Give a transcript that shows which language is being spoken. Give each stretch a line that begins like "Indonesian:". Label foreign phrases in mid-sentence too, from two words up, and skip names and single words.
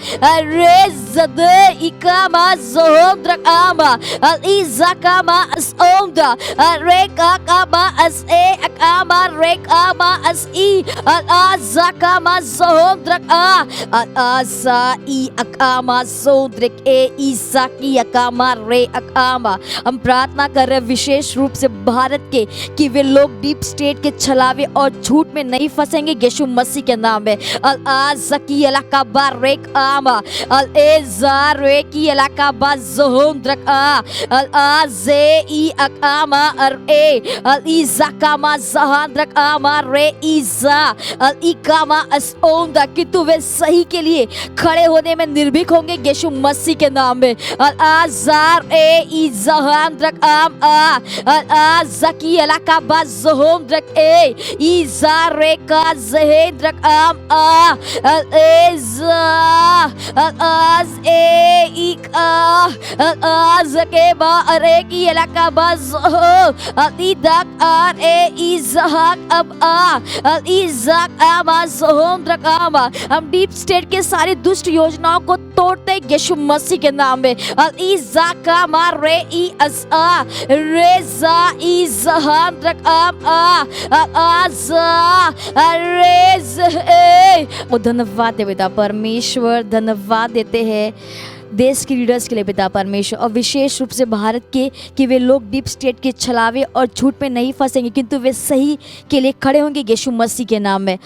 Hindi: रेज़दे इका माज़ोम द्रकामा अल इज़ाका मा असओमदा रेका का मा अस ए अकामा रेका मा अस ई अल आज़ाका माज़ोम द्रका अल आज़ा ई अकामा सोद्रिक ए ईसाकी अकामा रे अकामा। हम प्रार्थना कर रहे हैं विशेष रूप से भारत के, कि वे लोग
English: deep state
Hindi: के छलावे और झूठ में नहीं फंसेंगे यीशु मसीह के नाम में। अल आज़की इलाका बारेक आमा अल एज़ारे की इलाका बाज़ोम द्रका अल आज़े ई अकामा अर ए अल इज़ाकामा ज़हांद्रक आमा रे इज़ा अल इकामा असओंदा, कि तू वे सही के लिए खड़े होने में निर्भीक होंगे यीशु मसीह के नाम में। अल आज़ार ए इज़हांद्रक आम आ अल आज़की इलाका बाज़ोम द्रक ए इज़ारे का ज़हेंद्रक आम आ अल एज़ा अल आज़ ए इका अल आज़ के बा अरे की इलाका बाज़ो अल इदाक आर ए इज़हाक अब आ अल इज़ाक आमा ज़ोम द्रक आमा। हम
English: deep state
Hindi: के सारी दुष्ट योजनाओं को तोड़ते यीशु मसीह के नाम में। अल इज़ाका मा रे ई अज़ा रेज़ा इज़हान द्रक आम आ अल आज़ा रेज़ ए। धन्यवाद देते पिता परमेश्वर, धन्यवाद देते हैं देश के लीडर्स के लिए पिता परमेश्वर, और विशेष रूप से भारत के, कि वे लोग
English: deep state
Hindi: के छलावे और झूठ में नहीं फंसेंगे, किंतु वे सही के लिए खड़े होंगे यीशु मसीह के नाम में।